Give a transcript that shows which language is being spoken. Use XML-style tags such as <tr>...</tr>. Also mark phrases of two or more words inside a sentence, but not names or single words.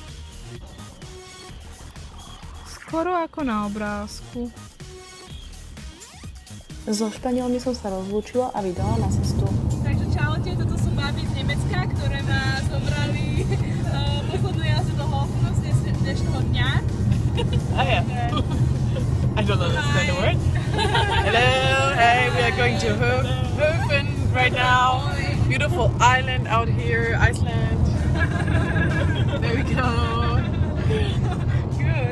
<sk>Skoro ako na obrázku. So Španielmi som sa rozlúčila a vydala na cestu. Takže čaute, toto sú baby z Nemecka, ktoré ma zobrali poslednú jazdu do Hofnu z dnešného dňa.</sk> <en>Oh yeah. I don't understand the word. Hello, hey, we are going to Hofen right now. Beautiful island out here, Iceland. There we go. Good.</en>